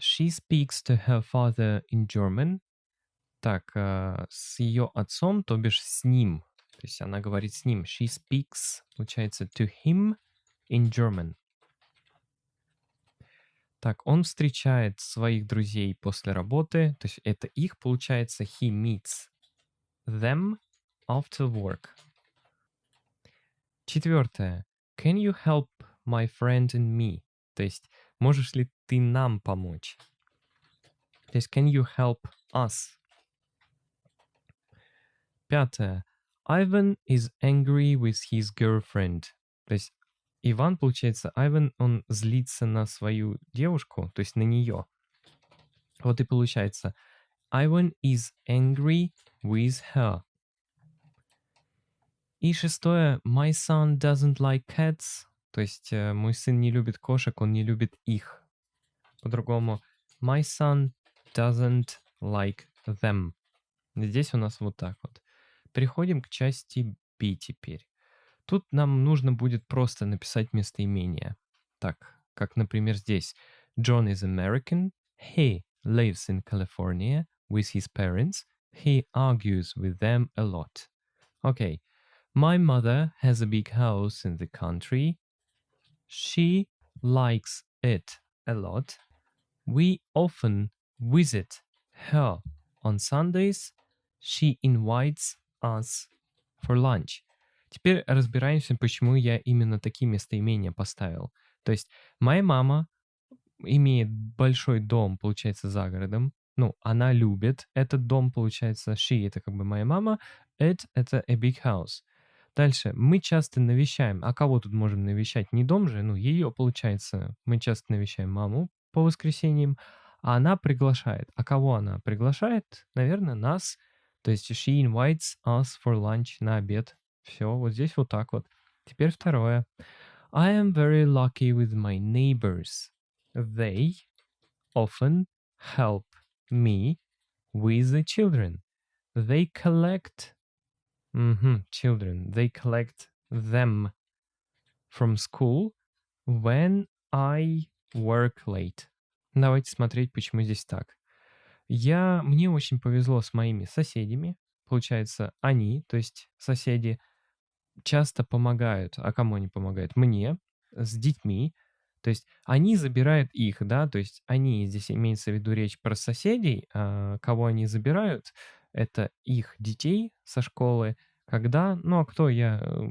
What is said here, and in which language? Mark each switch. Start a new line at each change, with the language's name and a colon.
English: She speaks to her father in German.
Russian: Так, с ее отцом, то бишь с ним. То есть она говорит с ним.
English: She speaks, получается, to him in German.
Russian: Так, он встречает своих друзей после работы, то есть это их, получается,
English: he meets them after work.
Russian: Четвертое.
English: Can you help my friend and me?
Russian: То есть можешь ли ты нам помочь? То есть
English: can you help us?
Russian: Пятое.
English: Ivan is angry with his girlfriend.
Russian: То есть Иван, получается, Ivan, он злится на свою девушку, то есть на нее. Вот и получается
English: Ivan is angry with her.
Russian: И шестое.
English: My son doesn't like cats.
Russian: То есть мой сын не любит кошек, он не любит их. По-другому.
English: My son doesn't like them.
Russian: Здесь у нас вот так вот. Переходим к части B теперь. Тут нам нужно будет просто написать местоимение. Так, как, например, здесь.
English: John is American. He lives in California. with his parents. He argues with them a lot. Okay. My mother has a big house in the country. She likes it a lot. We often visit her on Sundays. She invites us for lunch.
Russian: Теперь разбираемся, почему я именно такие местоимения поставил. То есть моя мама имеет большой дом, получается, за городом. Ну, она любит этот дом, получается. She — это как бы моя мама.
English: It — это a big house.
Russian: Дальше. Мы часто навещаем. А кого тут можем навещать? Не дом же, ну, ее, получается. Мы часто навещаем маму по воскресеньям, а она приглашает. А кого она приглашает? Наверное, нас. То есть
English: she invites us for lunch,
Russian: на обед. Все, вот здесь вот так вот. Теперь второе.
English: I am very lucky with my neighbors. They often help me with the children. They collect children. They collect them from school when I work late.
Russian: Давайте смотреть, почему здесь так. Мне очень повезло с моими соседями. Получается, они, то есть соседи, часто помогают. А кому они помогают? Мне, с детьми. То есть они забирают их, да, то есть они, здесь имеется в виду речь про соседей, кого они забирают, это их детей со школы, когда, ну а кто я?